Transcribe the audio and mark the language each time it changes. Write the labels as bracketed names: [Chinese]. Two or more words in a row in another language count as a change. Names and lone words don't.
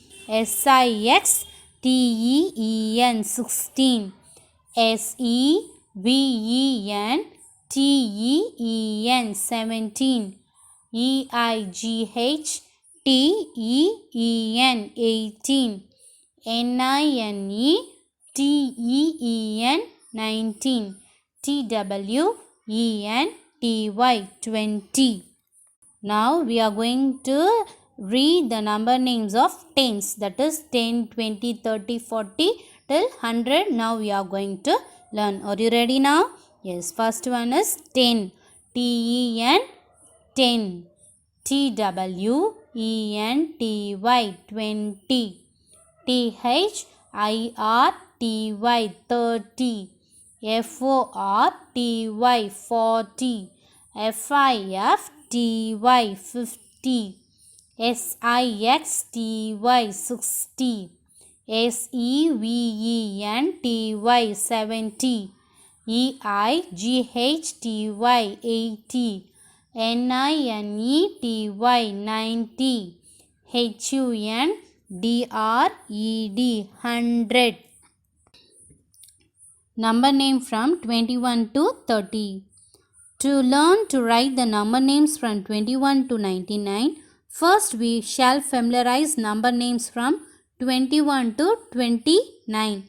[English] S-I-X-T-E-E-N 16, S-E-V-E-N-T-E-E-N 17, E-I-G-H-T-E-E-N 18, N-I-N-E-T-E-E-N 19, T-W-E-N-T-Y 20. Now we are going to read the number names of tens, that is 10, 20, 30, 40 till 100. Now we are going to learn. Are you ready now? Yes, first one is 10, T-E-N 10, T-W-E-N-T-Y 20, T-H-I-R-T-Y 30, F-O-R-T-Y 40, F-I-F-T-Y 50, S-I-X-T-Y 60, S-E-V-E-N-T-Y 70, E-I-G-H-T-Y 80, N-I-N-E-T-Y 90, H-U-N-D-R-E-D 100. Number name from 21 to 30. To learn to write the number names from 21 to 99, first we shall familiarize number names from 21 to 29.